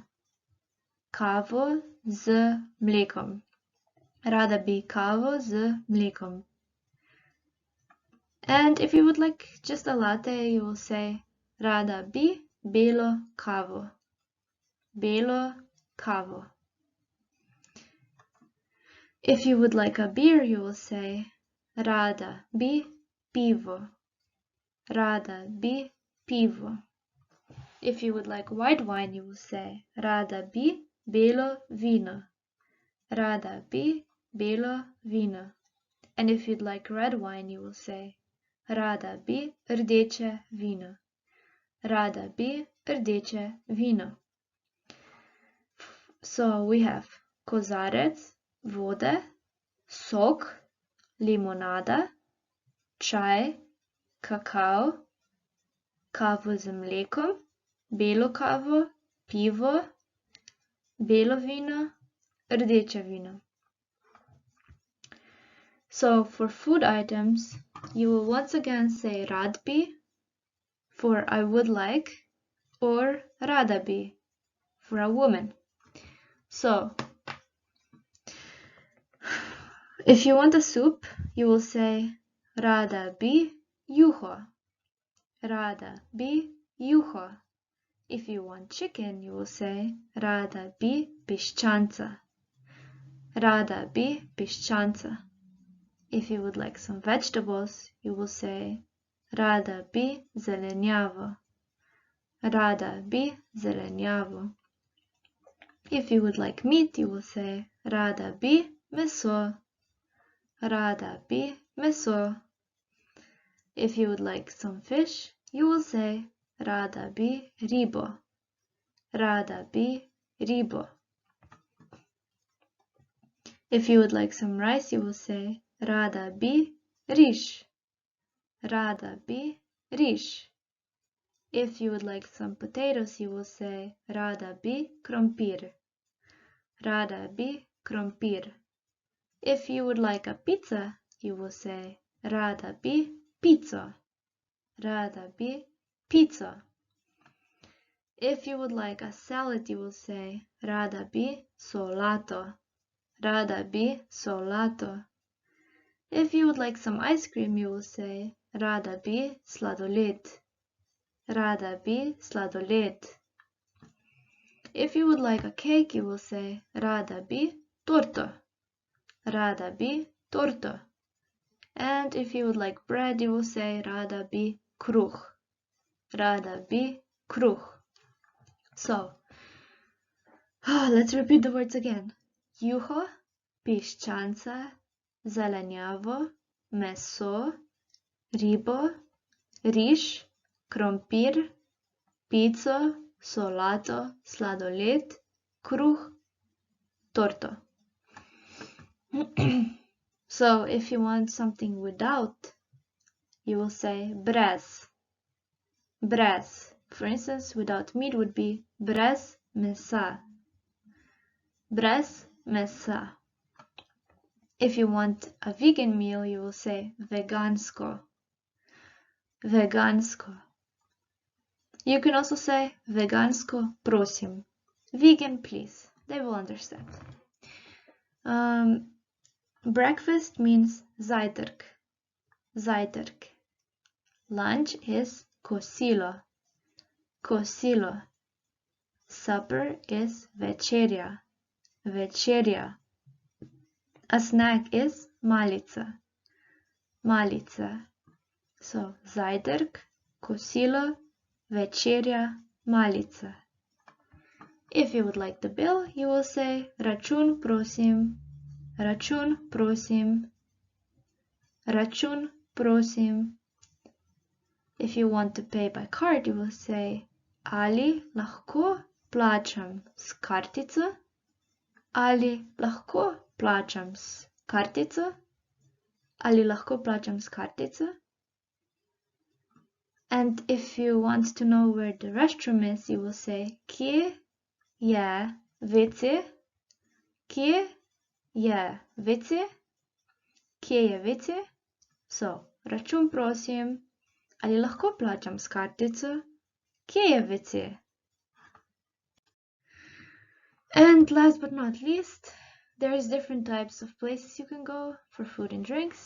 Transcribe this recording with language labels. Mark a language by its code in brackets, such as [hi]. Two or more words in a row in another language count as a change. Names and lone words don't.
[sl] Kavo z mlekom. Rada bi kavo z mlekom. [en] And if you would like just a latte, you will say [sl] rada bi belo kavo. Belo kavo. [en] If you would like a beer, you will say [sl] rada bi pivo. Rada bi pivo. [en] If you would like white wine, you will say [sl] rada bi belo vino. Rada bi belo vino. [en] And if you'd like red wine, you will say [sl] rada bi rdeče vino. Rada bi rdeče vino. [en] So we have [sl] kozarec vode, sok, limonada, čaj, kakao, kavo z mlekom, belo kavo, pivo, belo vino, rdeče vino. [en] So for food items, you will once again say [sl] rad bi [en] for I would like, or [sl] rada bi [en] for a woman. So if you want a soup, you will say [sl] rada bi juho. Rada bi juho. [en] If you want chicken, you will say [sl] rada bi piščanca. Rada bi piščanca. [en] If you would like some vegetables, you will say [sl] rada bi zelenjavo. Rada bi zelenjavo. [en] If you would like meat, you will say [sl] rada bi meso. Rada bi meso. [en] If you would like some fish, you will say [sl] rada bi ribo. Rada bi ribo. [en] If you would like some rice, you will say [sl] rada bi riž. Rada bi riž. [en] If you would like some potatoes, you will say [sl] rada bi krompir. Rada bi krompir. [en] If you would like a pizza, you will say [sl] rada bi pizzo. Rada bi pizzo. [en] If you would like a salad, you will say [sl] rada bi solato. rada bi solato. [en] If you would like some ice cream, you will say [sl] rada bi sladoled. Rada bi sladoled. [en] If you would like a cake, you will say [sl] rada bi torto. Rada bi torto. [en] And if you would like bread, you will say [sl] rada bi kruh. Rada bi kruh. [en] So, let's repeat the words again. [sl] Juho, piščanca, zelenjavo, meso, ribo, riž, krompir, pico, solato, sladoled, kruh, torto. [en] So if you want something without, you will say brez. [sl] Brez. [en] For instance, without meat would be [sl] brez mesa. Brez mesa. [en] If you want a vegan meal, you will say vegansko. [sl] Vegansko. [en] You can also say [sl] vegansko prosim. [en] Vegan, please. They will understand. Breakfast means zajtrk. [sl] Zajtrk. [en] Lunch is kosilo. [sl] Kosilo. [en] Supper is večerja. [sl] Večerja. [en] A snack is malica. [sl] Malica. So, zajtrk, kosilo, večerja, malica. [en] If you would like the bill, you will say [sl] račun prosim. Račun prosim. Račun prosim. [en] If you want to pay by card, you will say [sl] ali lahko plačam s kartico. Ali lahko plačam s kartico. Ali lahko plačam s kartico. [en] And if you want to know where the restroom is, you will say [sl] kje je WC. Kje je WC. Kje je WC. So, račun prosim. Ali lahko plačam s kartico? Kje je WC? [en] And last but not least, there's different types of places you can go for food and drinks.